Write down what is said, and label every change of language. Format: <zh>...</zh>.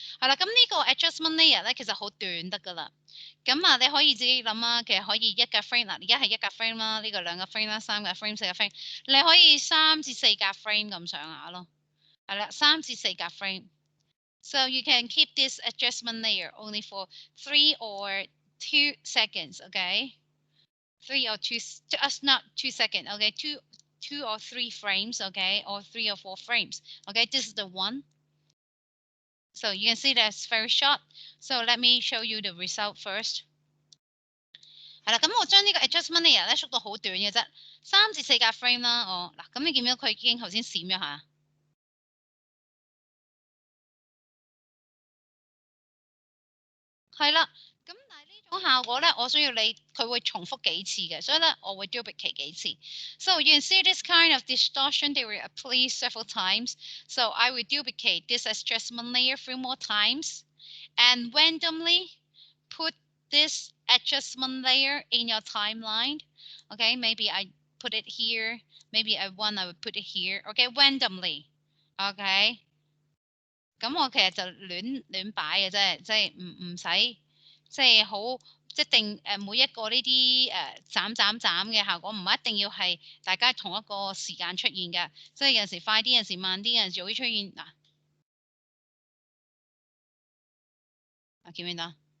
<yue>係啦，咁呢個 adjustment layer 咧，其實好短得噶啦。咁啊，你可以自己諗啊，其實可以一格 frame 嗱，而家係一格 frame 啦，呢個2格 frame 啦，3格 frame、4格 frame，你可以3至4格 frame 咁上下咯。係啦，3至4格 frame。</yue> <en>So you can keep this adjustment layer only for 3 or 2 seconds, okay? 3 or 2, not 2 seconds, okay? 2 or 3 frames, okay? Or 3 or 4 frames, okay? This is the one. So you can see that's very short. So let me show you the result first.</en> <yue>係啦，咁我將呢個 adjustment layer 咧縮到好短嘅啫，3至4格 frame 啦。嗱，咁你見到佢已經頭先閃咗下。係啦，咁但係呢種效果咧，我需要佢會重複幾次嘅，所以咧我會 duplicate 幾次。</yue> <en>So you can see this kind of distortion they will apply several times. So I will duplicate this adjustment layer 3 more times and randomly put this adjustment layer in your timeline. Okay, maybe I put it here. Maybe I would put it here. Okay, randomly. Okay.</en> <yue>咁我其實就亂擺嘅啫，即係唔使即係好即定每一個呢啲斬嘅效果，唔一定要係大家同一個時間出現嘅，即係有陣時快啲，有陣時慢啲，有陣時會出現嗱，見唔見到？</yue>